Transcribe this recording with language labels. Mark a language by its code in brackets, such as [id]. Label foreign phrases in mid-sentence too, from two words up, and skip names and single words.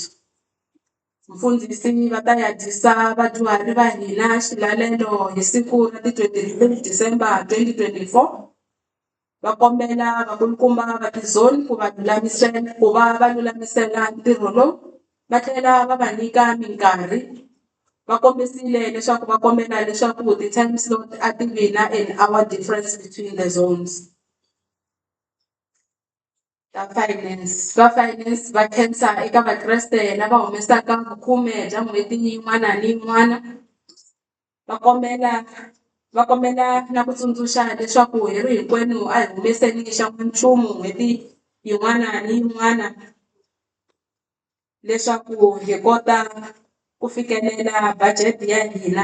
[ts] Mfundhisi va ta ya dyisa vadyuhari va hina xilalelo hi siku ra ti 23 December 2024. Va kombela vakulukumba va tizone ku va lulamisela ntirho lowu. Va tlhela va va nyika minkarhi. Va kombisile leswaku va kombela leswaku ti-time slot a ti vi na [en] an hour difference between the zones. [ts] Va finance va khensa eka vakreste lava humesaka 10 bya n'hweti yin'wana ni yin'wana. Va kombela na ku tsundzuxa leswaku hi ri hinkwenu a hi humeseni xa n'wanchumu n'hweti yin'wana ni yin'wana leswaku hi kota ku fikelela budget ya hina.